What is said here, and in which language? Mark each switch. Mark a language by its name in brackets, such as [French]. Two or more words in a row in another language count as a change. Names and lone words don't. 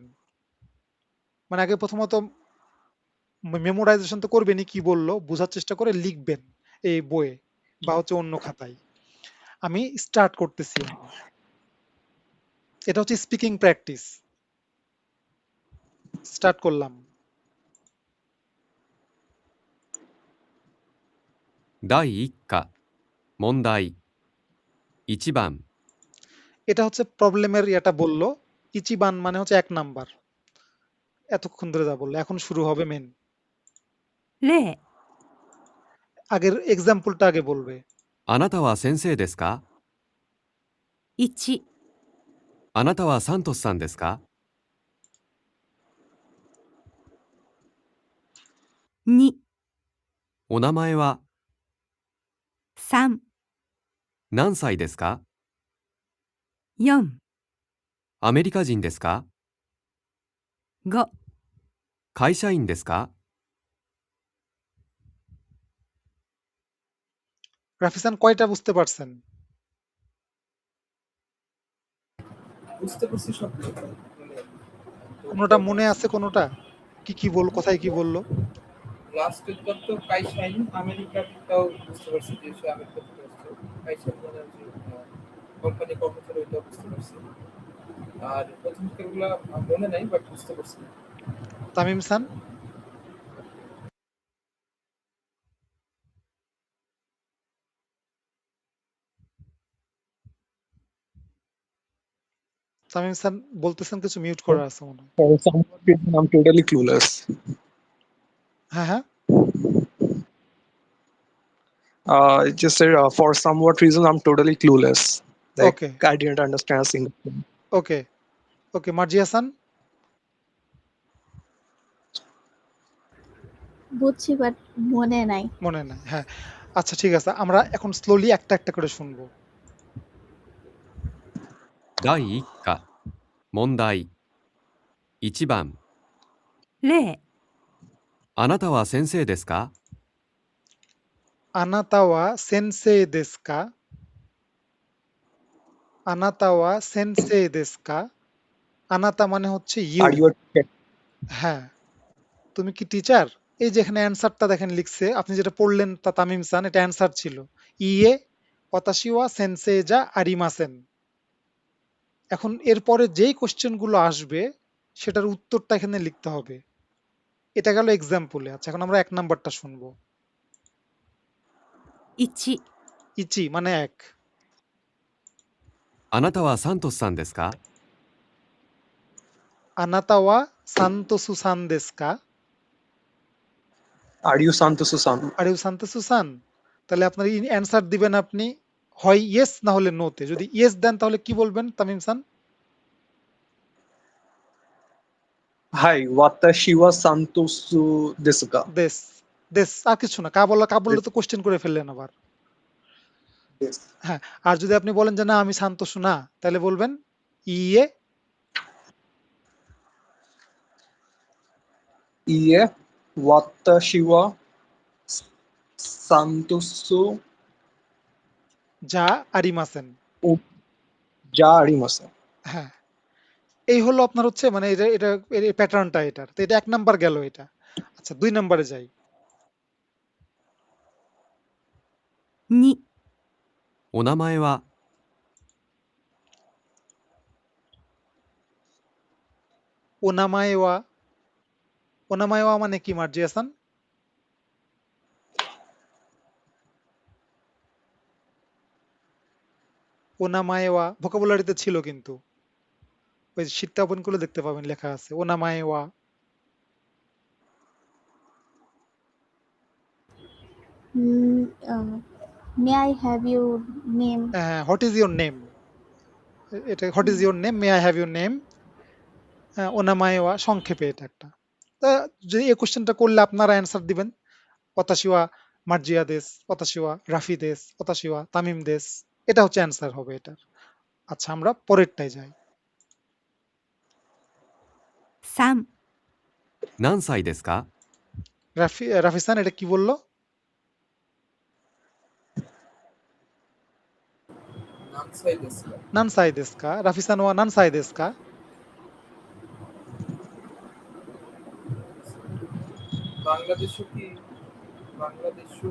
[Bangla] মানে আগে প্রথমত মেমোরাইজেশন তো করবেনই, কি বললো বোঝার চেষ্টা করে লিখবেন এই বইয়ে বা হচ্ছে অন্য খাতায়। আমি স্টার্ট করতেছি এখন। এটা হচ্ছে [English] speaking practice. [Bangla] স্টার্ট করলাম। [Japanese] 第1課問題1番 [Bangla] এটা হচ্ছে প্রবলেমের এটা বললো। ইচিবান মানে হচ্ছে 1 নাম্বার। এতক্ষণ ধরে যা বললো, এখন শুরু হবে মেন। [Japanese] 例 [Bangla] আগের এক্সাম্পলটা আগে বলবে। [Japanese] あなたは先生ですか 1、あなたはサントスさんですか 2、お名前は 3、何歳ですか 4、アメリカ人ですか 5、会社員ですか [Bangla] রাফিসান কয়টা বুঝতে পারছেন? বুঝতে পারছি সবগুলো মানে কোনোটা মনে আছে কোনোটা? কি বলল, কোথায় কি বললো? লাস্টেরটা তো কাইসাইন, আমেরিকাটাও বুঝতে পারছি যে সে আমেরিকা থেকে আসছে। কাইসাইন মানে যে কোম্পানি কর্মচারী, ওইটাও বুঝতে পারছি। আর প্রথম থেকেগুলা মনে নাই, বাট বুঝতে পারছি। তামিম সান? তামিম সান বলতেছেন, কিছু মিউট করা আছে মনে হয়। [English] For some reason, I'm totally clueless. [Bangla] হ্যাঁ, হ্যাঁ। [English] It just said, for somewhat reason, I'm totally clueless. Like, [Bangla] ওকে, [English] I didn't understand a single thing. [Bangla] ওকে, ওকে। মার্জিয়া সান? বুঝছি বাট মনে নাই। মনে নাই, হ্যাঁ। আচ্ছা, ঠিক আছে, আমরা এখন স্লোলি একটা একটা করে শুনবো। [Japanese] 第1課問題1番例、あなたは先生ですかあなたは先生ですか? あなたは先生ですか? [Bangla] আনাতা মানে হচ্ছে ইউ। [English] Are you a teacher? [Bangla] হ্যাঁ। তুমি কি টিচার? এই যে এখানে অ্যান্সারটা দেখেন লিখছে, আপনি যেটা পড়লেন তা তামিম সান, এটা অ্যান্সার ছিল। [Japanese] いいえ、わたしは先生じゃありません. [Bangla] এখন এরপরে যেই কোশ্চেন গুলো আসবে সেটার উত্তরটা এখানে লিখতে হবে। এটা গেল এক্সাম্পলে। আচ্ছা, এখন আমরা ১ নাম্বারটা শুনবো। [Japanese] 1、 [Bangla] ইচি মানে ১। [Japanese] あなたはサントスさんですかあなたはサントスさんですか? [English] Are you Santosu-san? Are you Santosu san? [Bangla] তাহলে আপনার অ্যান্সার দিবেন আপনি হয় ইয়েস না হলে নোতে। যদি ইয়েস দেন তাহলে কি বলবেন তামিম সান? [Japanese] はい、わたしはサントスですか? [Bangla] দেস, দেস আর কিছু না। কা বললে তো কোশ্চেন করে ফেললেন আবার। [English] Yes. [Bangla] হ্যাঁ, আর যদি আপনি বলেন যে না আমি সান্তোসু না, তাহলে বলবেন ইয়ে [Japanese] いいえ、わたしはサントスじゃありません. おじゃありません. [Bangla] হ্যাঁ, এই হলো আপনার হচ্ছে মানে এটা এটা এই প্যাটার্নটা এটার। তো এটা ১ নাম্বার গেল এটা। আচ্ছা, ২ নাম্বারে যাই। [Japanese] 2、お名前はお名前は. お名前は [Bangla] মানে কি মার্জিয়া সান? [Japanese] お名前は [Bangla] ভোকাবুলারিতে ছিল কিন্তু। ওই শীটটা ওপেন করলে দেখতে পাবেন লেখা আছে [Japanese] お名前は. [English] May I have your name? What is your name? এটা What is your name, may I have your name. [Japanese] お名前は [Bangla] সংক্ষেপে এটা একটা। তা যদি এই কোশ্চেনটা করলে আপনারা অ্যান্সার দিবেন [Japanese] わたしはマルジアです, わたしはラフィです, わたしはタミムです. [Bangla] এটা হচ্ছে অ্যান্সার হবে এটার। আচ্ছা, আমরা পরেরটায় যাই। [Japanese] 3、何歳ですか [Bangla] রাফিসান এটা কি বললো? [Japanese] 何歳ですか. 何歳ですか？ラフィさんは何歳ですか? [Bangla] বাংলাদেশও কি, বাংলাদেশও